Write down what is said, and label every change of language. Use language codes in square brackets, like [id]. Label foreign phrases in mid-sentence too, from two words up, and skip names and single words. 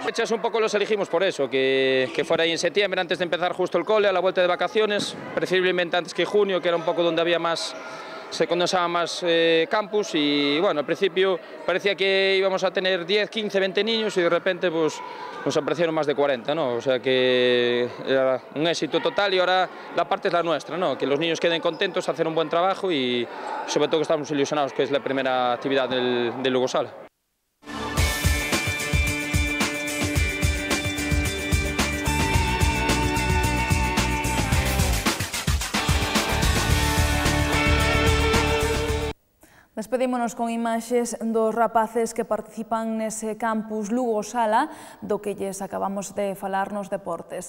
[es] Fechas un poco los elegimos por eso, que fuera ahí en septiembre, antes de empezar justo el cole, a la vuelta de vacaciones, preferiblemente antes que junio, que era un poco donde había se condensaba más campus y bueno, al principio parecía que íbamos a tener 10, 15, 20 niños y de repente pues nos aparecieron más de 40, ¿no? O sea que era un éxito total y ahora la parte es la nuestra, ¿no? Que los niños queden contentos, hacer un buen trabajo y sobre todo que estamos ilusionados que es la primera actividad del Lugo Sala. [gl] Despedímonos con imaxes dos rapaces que participan nese campus Lugo Sala do que lles acabamos de falar nos deportes.